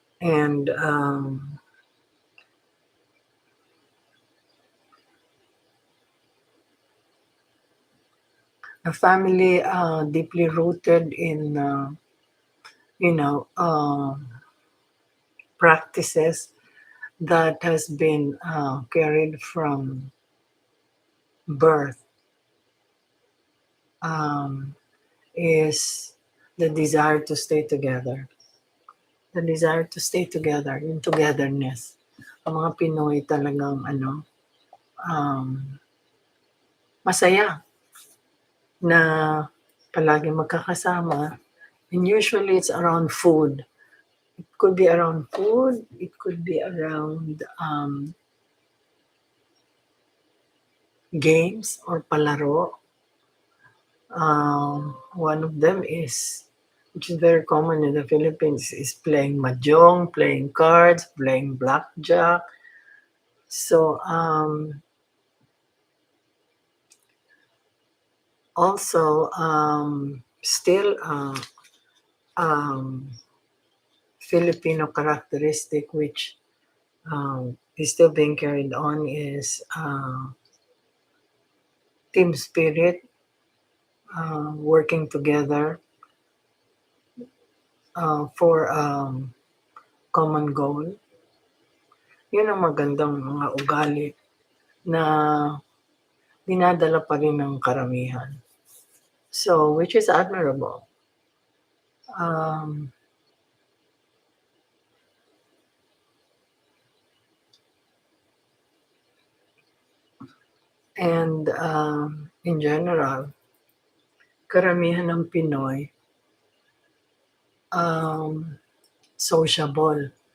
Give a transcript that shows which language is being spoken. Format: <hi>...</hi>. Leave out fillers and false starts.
<en>And a family deeply rooted in, you know, practices that has been carried from birth um, is the desire to stay together. The desire to stay together, yung togetherness.</en> <tl>Ang mga Pinoy talagang um, masaya na palagi magkakasama.</tl> <en>And usually it's around food. It could be around food. It could be around games or palaro. One of them is, which is very common in the Philippines, is playing mahjong, playing cards, playing blackjack. So also still um, Filipino characteristic which is still being carried on is team spirit, working together for common goal.</en> <tl>Yun ang magandang mga ugali na dinadala pa rin ng karamihan.</tl> <en>So, which is admirable.</en> <tl>Um,</tl> <en>and in general,</en> <tl>karamihan ng Pinoy um, sociable.</tl>